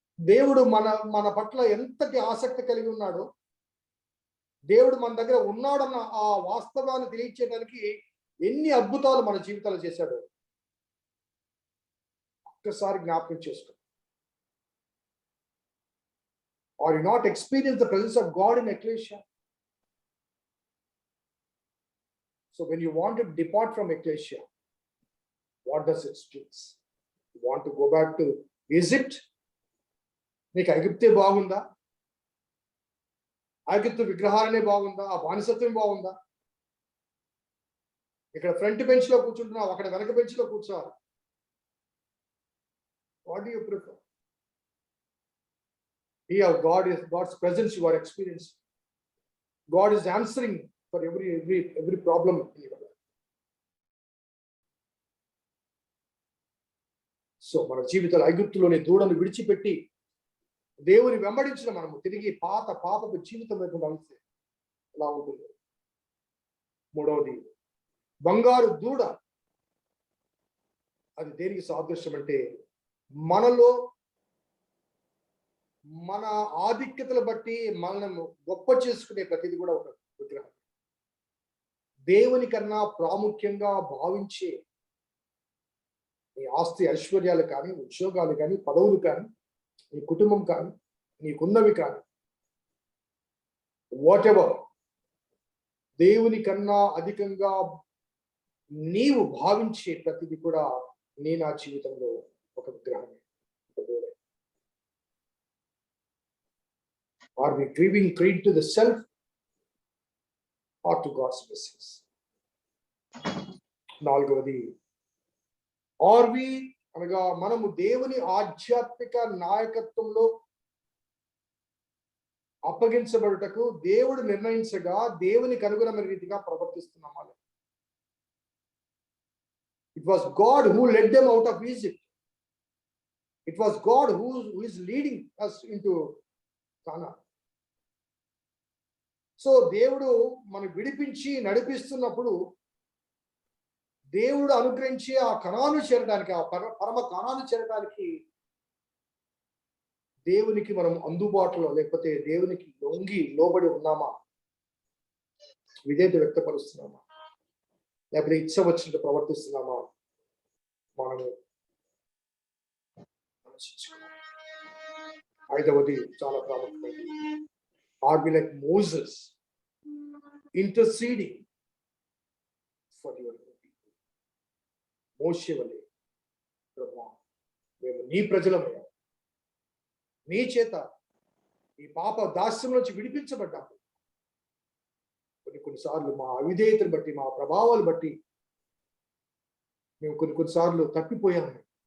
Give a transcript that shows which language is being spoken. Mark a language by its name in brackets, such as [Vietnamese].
[Telugu] దేవుడు మన పట్ల ఎంతటి ఆసక్తి కలిగి ఉన్నాడో, దేవుడు మన దగ్గర ఉన్నాడన్న ఆ వాస్తవాన్ని తెలియచేయడానికి ఎన్ని అద్భుతాలు మన జీవితాలు చేశాడో ఒక్కసారి జ్ఞాపకం చేసుకో. [English] Or you not experience the presence of God in ecclesia? So when you want to depart from ecclesia, what does it speak? You want to go back to Egypt? [Telugu] నీకు ఐగుప్తే బాగుందా? ఐగుప్తు విగ్రహాలనే బాగుందా? ఆ బానిసత్వం బాగుందా? ఇక్కడ ఫ్రంట్ బెంచ్ లో కూర్చుంటున్నావు, అక్కడ వెనక బెంచ్ లో కూర్చోవాలి. [English] What do you prefer? Here God's presence you are experiencing. God is answering for every problem in your life. [Telugu] So మన జీవితాలు ఐగుప్తులోని దూడను విడిచిపెట్టి దేవుని వెంబడించిన మనము తిరిగి పాత పాపపు జీవితం వైపు నడిస్తే ఎలా ఉంటుంది? మూడవది, బంగారు దూడ. అది దేనికి సాదృశ్యం అంటే, మనలో మన ఆధిక్యతలు బట్టి మనల్ని గొప్ప చేసుకునే ప్రతిది కూడా ఒక విగ్రహం. దేవుని కన్నా ప్రాముఖ్యంగా భావించే నీ ఆస్తి ఐశ్వర్యాలు కానీ, ఉద్యోగాలు కానీ, పదవులు కానీ, నీ కుటుంబం కానీ, నీకున్నవి కానీ, [English] whatever, [Telugu] దేవుని కన్నా అధికంగా నీవు భావించే ప్రతిది కూడా నా జీవితంలో ఒక విగ్రహమే. [English] Are we giving credit to the self or to God's blessings? [Telugu] నాలుగవది, [English] are we [Telugu] అనగా మనము దేవుని ఆధ్యాత్మిక నాయకత్వంలో అప్పగించబడుటకు దేవుడు నిర్ణయించగా దేవునికి అనుగుణమైన రీతిగా ప్రవర్తిస్తున్నామా? [English] It was God who led them out of Egypt. It was God who is leading us into Canaan. [Telugu] So దేవుడు మనం విడిపించి నడిపిస్తున్నప్పుడు దేవుడు అనుగ్రహించి ఆ కణాను చేరడానికి, ఆ పరమ కణాను చేరడానికి దేవునికి మనం అందుబాటులో, లేకపోతే దేవునికి లోబడి ఉన్నామా? విధేయత వ్యక్తపరుస్తున్నామా? లేకపోతే ఇచ్చ వచ్చినట్టు ప్రవర్తిస్తున్నామా? మనము ఆలోచించుకోవాలి. ఐదవది చాలా ప్రాముఖ్యమైనది, [English] are we like Moses interceding for your people? [Telugu] మోషే వలె, ప్రభువా మేము నీ ప్రజలమయ్యా, నీ చేత ఈ పాప దాస్యం నుంచి విడిపించబడ్డాము. కొన్నిసార్లు మా అవిధేయతను బట్టి, మా ప్రభావాలు బట్టి మేము కొన్నిసార్లు తప్పిపోయాము.